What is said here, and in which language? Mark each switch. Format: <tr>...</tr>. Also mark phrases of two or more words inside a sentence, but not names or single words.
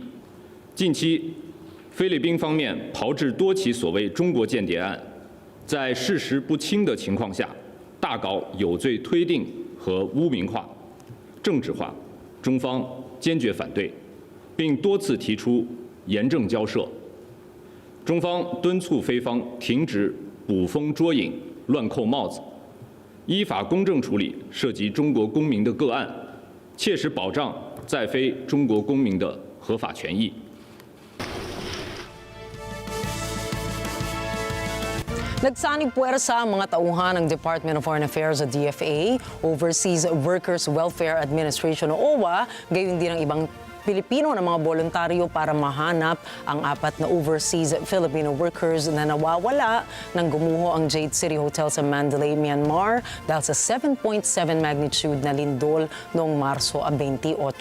<zh>近期，菲律宾方面炮制多起所谓中国间谍案，在事实不清的情况下，大搞有罪推定和污名化、政治化， 中方坚决反对，并多次提出严正交涉。中方敦促菲方停止捕风捉影、乱扣帽子，依法公正处理涉及中国公民的个案，切实保障在菲中国公民的合法权益。</zh> <tl>Nagsanib puwersa ang mga tauhan ng Department of Foreign Affairs at DFA, Overseas Workers Welfare Administration o OWA, gayon din ang ibang Pilipino na mga voluntaryo para mahanap ang 4 na overseas Filipino workers na nawawala nang gumuho ang Jade City Hotel sa Mandalay, Myanmar dahil sa 7.7 magnitude na lindol noong Marso 28.</tl>